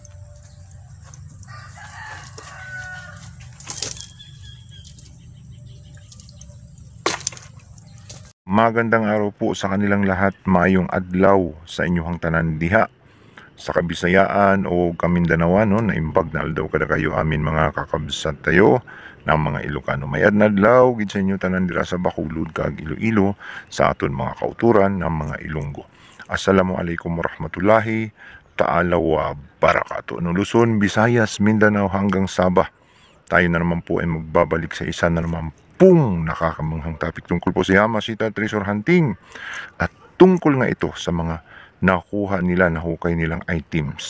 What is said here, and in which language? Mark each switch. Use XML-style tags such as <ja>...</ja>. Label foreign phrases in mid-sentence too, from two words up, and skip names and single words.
<tl>Magandang araw po sa kanilang lahat,</tl> <ceb>maayong adlaw sa inyong tanan diha sa Kabisayaan o Kamindanawan,</ceb> <tl>no,</tl> <ilo>na imbag na aldaw kada kayo amin mga kakabsat</ilo> <tl>tayo ng mga Ilocano.</tl> <hil>May adlaw gid sa inyo tanan dira sa Bacolod kag Iloilo sa aton mga kauturan ng mga Ilonggo.</hil> <ar>السلام عليكم ورحمة الله تعالى وبركاته.</ar> <tl>No, Luzon, Visayas, Mindanao hanggang Sabah. Tayo na naman po ay magbabalik sa isa na naman pong nakakamanghang topic tungkol po sa Yamashita Treasure Hunting. At tungkol nga ito sa mga nakuha nila, nahukay nilang items.</tl>